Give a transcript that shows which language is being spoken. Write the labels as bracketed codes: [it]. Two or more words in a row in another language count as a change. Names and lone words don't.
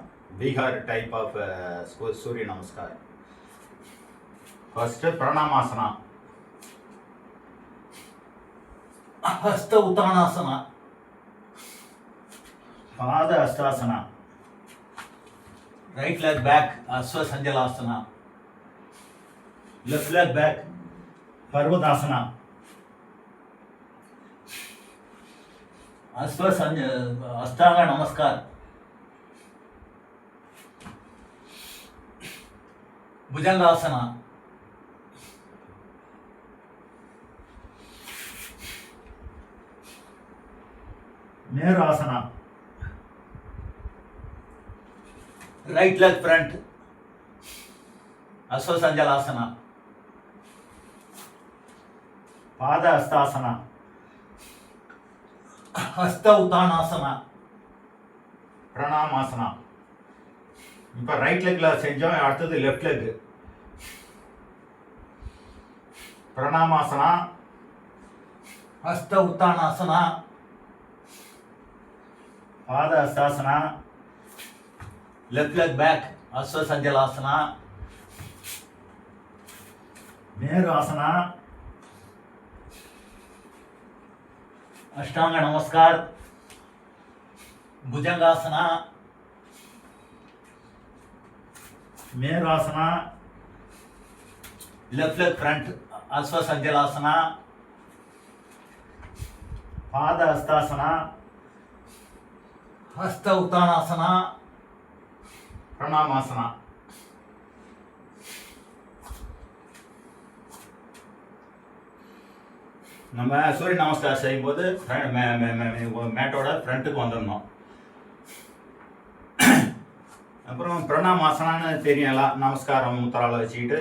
[en] பீகார் டைப் ஆஃப் சூரிய நமஸ்கார். ஃபர்ஸ்ட் பிரணாமாசனா, ஹஸ்த உத்தானாசனா, பாத அஷ்டாசனா, right leg back அஸ்வ சஞ்சலாசனா, left leg back பர்வதாசனா, [sa] अष्टांग नमस्कार, भुजंगासना, मेरुआसना, [en] राइट लेग फ्रंट अश्वसंजलासना, पाद हस्तासना, हस्त उतानासना, [sa] பிரணாமாசனா. [ta] இப்போ [en] right legல [ta] செஞ்சோம், அடுத்தது [en] left leg. பிரணாமாசனா, ஹஸ்த உத்தானாசனா, பாத ஹஸ்தாசனா, left leg back அஸ்வ சஞ்சலாசனா, மேரு ஆசனா, [sa] अष्टांग नमस्कार, भुजंगासना, मेरुआसना, [en] left leg front [sa] अश्व संजलासना, पाद हस्तासना, हस्त उत्तानासना, प्रणामासना. [ta] நம்ம சூரிய நமஸ்கார் செய்யும்போது மேட்டோட ஃப்ரண்ட்டுக்கு வந்துடணும். அப்புறம் பிரணாமாசனான்னு தெரியலாம், நமஸ்காரம் முத்தரால வச்சுக்கிட்டு.